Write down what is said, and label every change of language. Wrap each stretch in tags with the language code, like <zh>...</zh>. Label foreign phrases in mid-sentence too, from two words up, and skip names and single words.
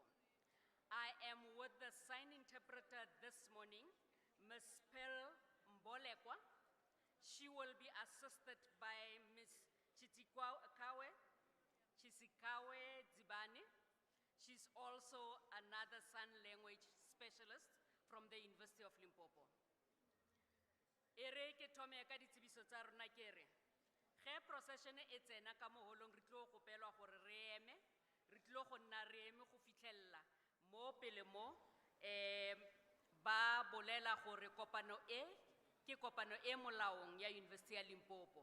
<en>I am with the sign interpreter this morning, Ms. Pearl Mbolekwa. She will be assisted by Ms. Chisikawe Dzibane. She's also another sign language specialist from the University of Limpopo.</en> <nso>Ere ke thome ka ditsebiso tsa rona ke re ge procession e tsena ka moholong re tlo go pelwa gore re eme re tlo go nna re eme go fitlhella mo pele mo ba bolela gore kopano e ke kopano e molaong ya University ya Limpopo.</nso>